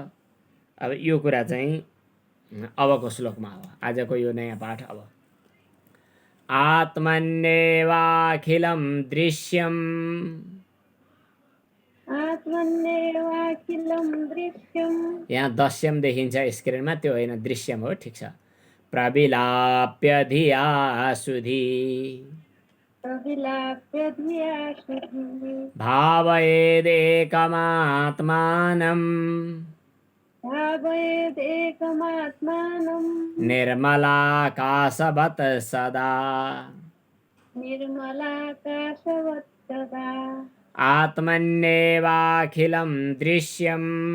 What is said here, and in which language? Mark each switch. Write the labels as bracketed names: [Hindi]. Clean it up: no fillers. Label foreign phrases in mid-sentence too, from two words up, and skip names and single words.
[Nepali] अब यो कुरा चाहिँ अबको श्लोकमा हो, आजको यो नयाँ पाठ। अब [Sanskrit] आत्मन्येवाखिलं दृश्यम्, [Nepali] यहाँ दस्यम देखिन्छ स्क्रिनमा, त्यो होइन दृश्यम हो, ठिक छ। [Sanskrit] प्रविलाप्य धिया सुधी भावयेदेकमात्मानं निर्मलाकाशवत् सदा आत्मन्येवाखिलं दृश्यम्